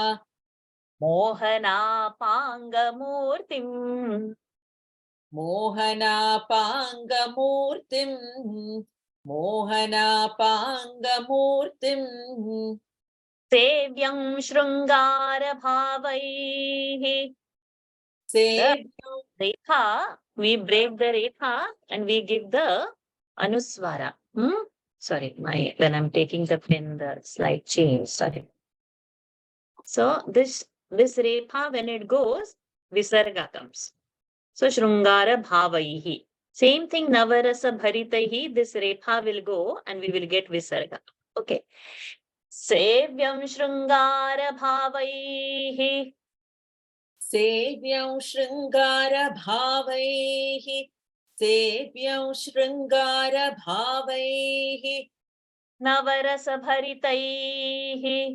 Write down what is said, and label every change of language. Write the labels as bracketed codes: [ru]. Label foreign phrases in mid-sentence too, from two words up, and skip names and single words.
[sa] मोहनापाङ्गमूर्तिम्. मोहनापाङ्गमूर्तिम्. मोहनापाङ्गमूर्तिम्. सेव्यं शृङ्गार भावैः. [en] The rekha, we break the rekha and we give the anuswara. Sorry, when I'm taking the pen, the slight change. Sorry. So this rekha, when it goes, visarga comes. [sa] So शृङ्गार भावैः. [en] Same thing, [sa] नवरस भरितैः. [en] This rekha will go and we will get visarga. Okay. [sa] सेव्यं शृङ्गार भावैः. सेव्यं शृङ्गार भावैः. सेव्यं शृङ्गार भावैः. नवरस भरितैः.